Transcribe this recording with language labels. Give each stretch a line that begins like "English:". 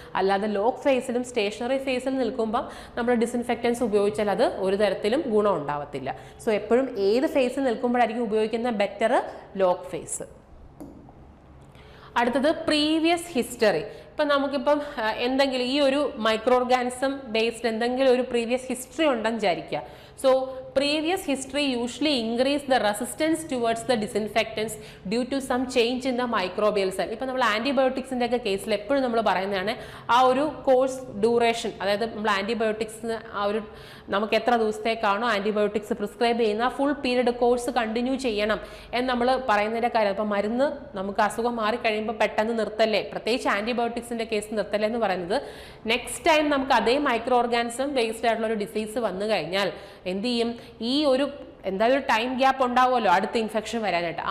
Malayalam: അല്ലാതെ ലോഗ് ഫേസിലും സ്റ്റേഷനറി ഫേസിൽ നിൽക്കുമ്പം നമ്മൾ ഡിസിൻഫെക്റ്റൻസ് ഉപയോഗിച്ചാൽ അത് ഒരു തരത്തിലും ഗുണം ഉണ്ടാവത്തില്ല. സോ എപ്പോഴും ഏത് ഫേസിൽ നിൽക്കുമ്പോഴായിരിക്കും ഉപയോഗിക്കുന്ന ബെറ്റർ ലോഗ് ഫേസ്. അടുത്തത് പ്രീവിയസ് ഹിസ്റ്ററി. ഇപ്പം നമുക്കിപ്പം എന്തെങ്കിലും ഈ ഒരു മൈക്രോ ഓർഗാനിസം ബേസ്ഡ് എന്തെങ്കിലും ഒരു പ്രീവിയസ് ഹിസ്റ്ററി ഉണ്ടെന്ന് വിചാരിക്കുക.
English: So previous history usually increase the resistance towards the disinfectants due to some change in the microbial cell.
Malayalam: ഇപ്പോൾ നമ്മൾ ആൻറ്റിബയോട്ടിക്സിൻ്റെ ഒക്കെ കേസിൽ എപ്പോഴും നമ്മൾ പറയുന്നതാണ് ആ ഒരു കോഴ്സ് ഡ്യൂറേഷൻ, അതായത് നമ്മൾ ആൻറ്റിബയോട്ടിക്സ് ആ ഒരു നമുക്ക് എത്ര ദിവസത്തേക്കാണോ ആൻറ്റിബയോട്ടിക്സ് പ്രിസ്ക്രൈബ് ചെയ്യുന്ന ഫുൾ പീരീഡ് കോഴ്സ് കണ്ടിന്യൂ ചെയ്യണം എന്ന് നമ്മൾ പറയുന്നതിൻ്റെ കാര്യം. അപ്പോൾ മരുന്ന് നമുക്ക് അസുഖം മാറിക്കഴിയുമ്പോൾ പെട്ടെന്ന് നിർത്തല്ലേ, പ്രത്യേകിച്ച് ആൻറ്റിബയോട്ടിക്സിൻ്റെ കേസ് നിർത്തല്ലേ എന്ന് പറയുന്നത് നെക്സ്റ്റ് ടൈം നമുക്ക് അതേ മൈക്രോ ഓർഗാനിസം ബേസ്ഡ് ആയിട്ടുള്ള ഒരു ഡിസീസ് വന്നു കഴിഞ്ഞാൽ എന്ത് ചെയ്യും, ഈ ഒരു എന്തായാലും ടൈം ഗ്യാപ്പ് ഉണ്ടാവുമല്ലോ അടുത്ത ഇൻഫെക്ഷൻ വരാനായിട്ട്.